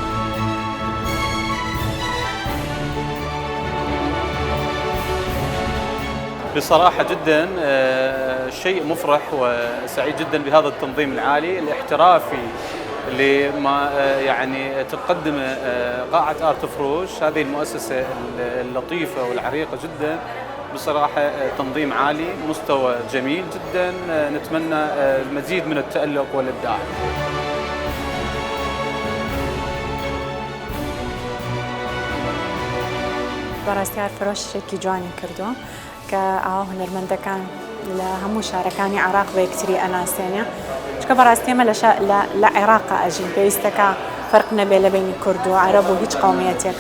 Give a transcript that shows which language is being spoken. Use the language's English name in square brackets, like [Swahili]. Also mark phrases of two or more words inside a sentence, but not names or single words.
[Arabic] بصراحة جدا شيء مفرح وسعيد جدا بهذا التنظيم العالي الاحترافي لما يعني تقدم قاعة آرت فروش، هذه المؤسسة اللطيفة والعريقة جدا. بصراحة تنظيم عالي، مستوى جميل جدا، نتمنى المزيد من التألق والإبداع. [Central Kurdish] بەڕاستی ئارتفرۆشێکی جوانی کردو کە ئاوا هونەرمەندەکان لە هەموو شارەکانی عێراق بە یەکتری ئەناسێنێ، چکە بەڕاستی ئێمە لە عێراقا ئەژین، پێویستەکە فەرق نەبێ لە بینی کورد و عەرەب و هیچ قەومیەتێکە.